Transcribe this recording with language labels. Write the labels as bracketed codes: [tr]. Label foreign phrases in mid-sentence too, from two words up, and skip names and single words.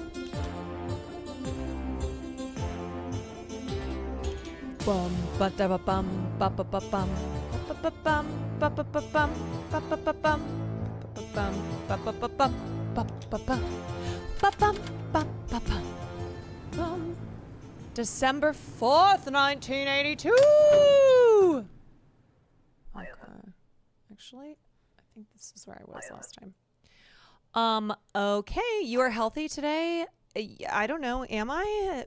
[en] Bum ba da ba bum ba ba ba bum ba ba bum ba ba ba bum ba ba ba bum ba ba ba bum ba ba ba ba bum ba ba bum. December 4th, 1982. Okay. Actually, I think this is where I was last time. Okay, you are healthy today? I don't know. Am I?